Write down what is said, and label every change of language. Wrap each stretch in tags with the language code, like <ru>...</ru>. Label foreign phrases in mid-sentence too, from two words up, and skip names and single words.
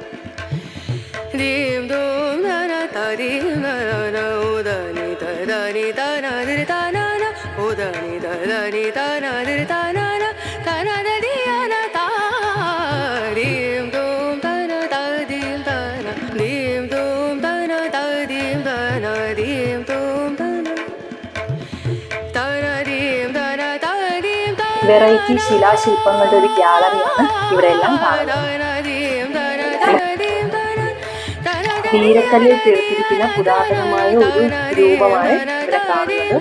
<ml>dim dum da na da dim da na o da ni da na di da na na o da ni da na di da na na da na da di na da dim dum da na da dim da na dim dum da na da dim da na dim dum da na വെറൈറ്റി ശിലാശില്പങ്ങളുടെ ഒരു ഗ്യാലറിയാണ് ഇവിടെ എല്ലാം കാണുന്നത്. നീലക്കല്ലിൽ തീർത്തിരിക്കുന്ന പുരാതനമായ ഒരു രൂപമാണ് ഇവിടെ കാണുന്നത്.</ml>